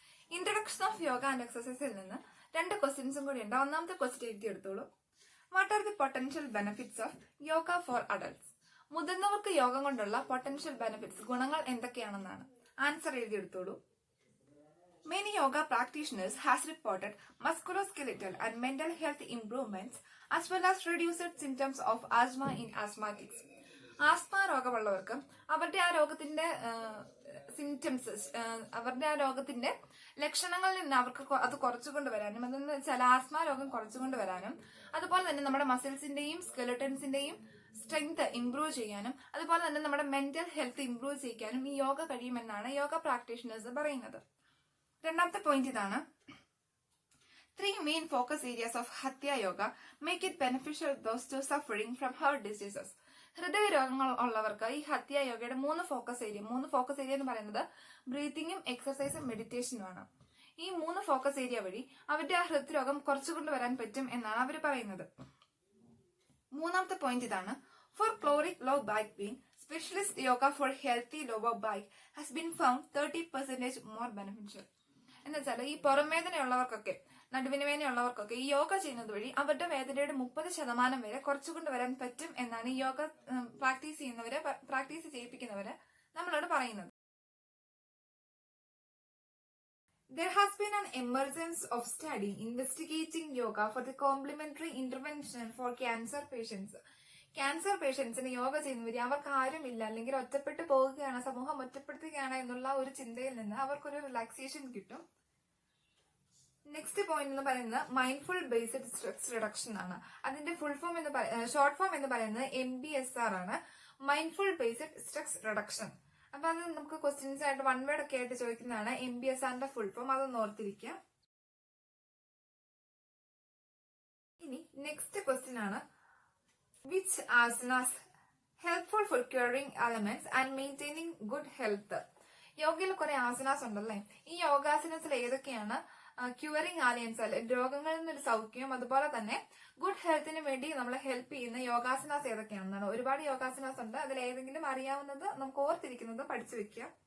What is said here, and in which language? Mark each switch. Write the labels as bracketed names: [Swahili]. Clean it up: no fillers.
[Malayalam] Introduction of yoga and എക്സസൈസിൽ നിന്ന് 2 ക്വസ്റ്റ്യൻസും കൂടി ഉണ്ട്. ഒന്നാമത്തെ question എഴുതിയെടുത്തോളൂ. [English] What are the potential benefits of yoga for adults? [Malayalam] മുതിർന്നവർക്ക് യോഗം കൊണ്ടുള്ള പൊട്ടൻഷ്യൽ ബെനിഫിറ്റ്സ്, ഗുണങ്ങൾ എന്തൊക്കെയാണെന്നാണ്. Answer എഴുതിയെടുത്തോളൂ. [English] Many yoga practitioners has reported musculoskeletal and mental health improvements as well as reduced symptoms of asthma in asthmatics. [Malayalam] Asthma രോഗമുള്ളവർക്ക് അവരുടെ ആ രോഗത്തിന്റെ symptoms, അവരുടെ ആ രോഗത്തിന്റെ ലക്ഷണങ്ങളിൽ നിന്ന് അവർക്ക് അത് കുറച്ചുകൊണ്ട് വരാനും, അതെന്ന് വെച്ചാൽ ആസ്മ രോഗം കുറച്ചുകൊണ്ട് വരാനും, അതുപോലെ തന്നെ നമ്മുടെ മസിൽസിന്റെയും സ്കെലറ്റൻസിന്റെയും സ്ട്രെങ്ത് ഇംപ്രൂവ് ചെയ്യാനും, അതുപോലെ തന്നെ നമ്മുടെ മെന്റൽ ഹെൽത്ത് ഇംപ്രൂവ് ചെയ്യാനും ഈ യോഗ കഴിയുമെന്നാണ് യോഗ പ്രാക്ടീഷണേഴ്സ് പറയുന്നത്. രണ്ടാമത്തെ പോയിന്റ് ഇതാണ്: [English] 3 main focus areas of Hatha Yoga make it beneficial those who suffering from heart diseases. [Malayalam] ഹൃദയ രോഗങ്ങൾ ഉള്ളവർക്ക് ഈ ഹത്യ യോഗയുടെ 3 ഫോക്കസ് ഏരിയ എന്ന് പറയുന്നത് ബ്രീത്തിങ്ങും എക്സസൈസും മെഡിറ്റേഷനുമാണ്. ഈ 3 ഫോക്കസ് ഏരിയ വഴി അവരുടെ ആ ഹൃദ്രോഗം കുറച്ചുകൊണ്ട് വരാൻ പറ്റും എന്നാണ് അവർ പറയുന്നത്. മൂന്നാമത്തെ പോയിന്റ് ഇതാണ്: [English] For chronic low back pain, specialist yoga for healthy lower back has been found 30% more beneficial. [Malayalam] എന്ന് വെച്ചാൽ ഈ പുറം വേദനയുള്ളവർക്കൊക്കെ, നടുവിന് വേദനയുള്ളവർക്കൊക്കെ ഈ യോഗ ചെയ്യുന്നത് വഴി അവരുടെ വേദനയുടെ 30% വരെ കുറച്ചുകൊണ്ട് വരാൻ പറ്റും എന്നാണ് ഈ യോഗ പ്രാക്ടീസ് ചെയ്യിപ്പിക്കുന്നവര് നമ്മളോട് പറയുന്നത്. [English] There has been an emergence of study investigating yoga for the complementary intervention for cancer patients. [Malayalam] Cancer പേഷ്യൻസിന് യോഗ ചെയ്യുന്നവര് അവർക്ക് ആരുമില്ല, അല്ലെങ്കിൽ ഒറ്റപ്പെട്ടു പോവുകയാണ്, സമൂഹം ഒറ്റപ്പെടുത്തുകയാണ് എന്നുള്ള ഒരു ചിന്തയിൽ നിന്ന് അവർക്കൊരു റിലാക്സേഷൻ കിട്ടും. നെക്സ്റ്റ് പോയിന്റ് എന്ന് പറയുന്നത് മൈൻഡ്ഫുൾ ബേസ്ഡ് സ്ട്രെസ് റിഡക്ഷൻ ആണ്. അതിന്റെ ഷോർട്ട് ഫോം എന്ന് പറയുന്നത് MBSR ആണ്, മൈൻഡ്ഫുൾ ബേസ്ഡ് സ്ട്രെസ് റിഡക്ഷൻ. അപ്പൊ അത് നമുക്ക് ക്വസ്റ്റ്യൻസ് ആയിട്ട് 1 വേർഡ് ഒക്കെ ആയിട്ട് ചോദിക്കുന്നതാണ് MBSRന്റെ ഫുൾ ഫോം. അതൊന്ന് ഓർത്തിരിക്കുക. ഇനി നെക്സ്റ്റ് ക്വസ്റ്റ്യൻ ആണ്: [English] Which asanas helpful for curing ailments and maintaining good health? [Malayalam] യോഗയിൽ കുറെ ആസനാസ് ഉണ്ടല്ലേ. ഈ യോഗാസനത്തിൽ ഏതൊക്കെയാണ് ക്യൂറിംഗ് ആലിയൻസ്, രോഗങ്ങളിൽ നിന്നൊരു സൗഖ്യം, അതുപോലെ തന്നെ ഗുഡ് ഹെൽത്തിന് വേണ്ടി നമ്മളെ ഹെൽപ്പ് ചെയ്യുന്ന യോഗാസനാസ് ഏതൊക്കെയാണെന്നാണ്. ഒരുപാട് യോഗാസനാസ് ഉണ്ട്. അതിൽ ഏതെങ്കിലും അറിയാവുന്നത് നമുക്ക് ഓർത്തിരിക്കുന്നത് പഠിച്ചു വെക്കുക.